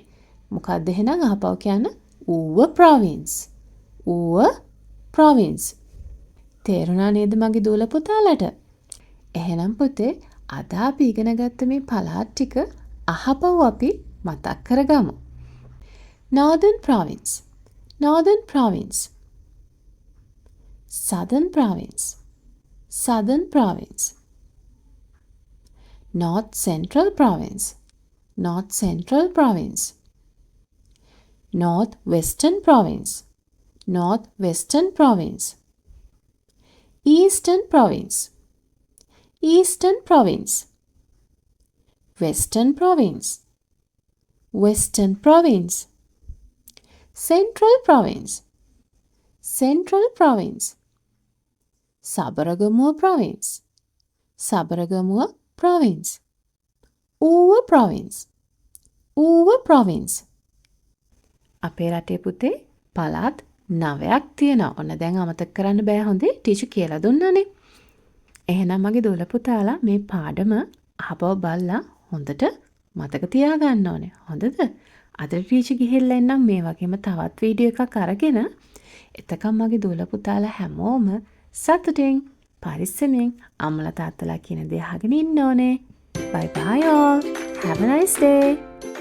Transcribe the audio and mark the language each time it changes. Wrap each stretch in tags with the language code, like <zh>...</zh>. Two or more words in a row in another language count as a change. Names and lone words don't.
<si>මොකක්ද එහෙනම් අහපව කියන්න? ඌව province. ඌව province. තේරුණා නේද මගේ දූල පුතාලට? එහෙනම් පුතේ අද අපි ඉගෙන ගත්ත මේ පළාත් ටික අහපව අපි මතක් කරගමු.</si> <en>Northern province. Northern province. Southern province. Southern province. North Central province. North Central province. North Western province. North Western province. Eastern province. Eastern province. Western province. Western province. Central province. Central province. Sabaragamuwa province. Sabaragamuwa province. ඌව province. ඌව province.</en> <si>අපේ රටේ පුතේ පළාත් 9ක් තියෙනවා. ඔන්න දැන් අමතක කරන්න බෑ හොඳේ ටීචර් කියලා දුන්නානේ. එහෙනම් මගේ දොළ පුතාලා මේ පාඩම අහපව බලලා හොඳට මතක තියාගන්න ඕනේ. හොඳද? අද ටීචර් ගිහිල්ලා එන්නම් මේ වගේම තවත් වීඩියෝ එකක් අරගෙන. එතකම් මගේ දූල පුතාලා හැමෝම සතුටින් පරිස්සමෙන් අම්මලා තාත්තලා කියන දේ අහගෙන ඉන්න ඕනේ.</si> <en>Bye bye all. Have a nice day.</en>